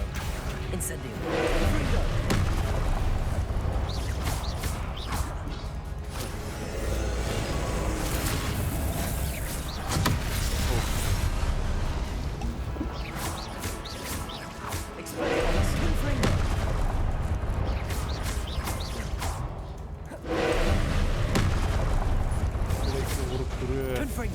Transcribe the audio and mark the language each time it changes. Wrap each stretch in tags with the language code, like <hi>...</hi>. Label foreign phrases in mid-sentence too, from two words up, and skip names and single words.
<tr>Incendio, Confringo. Expelliarmus, Confringo. Sürekli vurup duruyor ya. Confringo.</tr>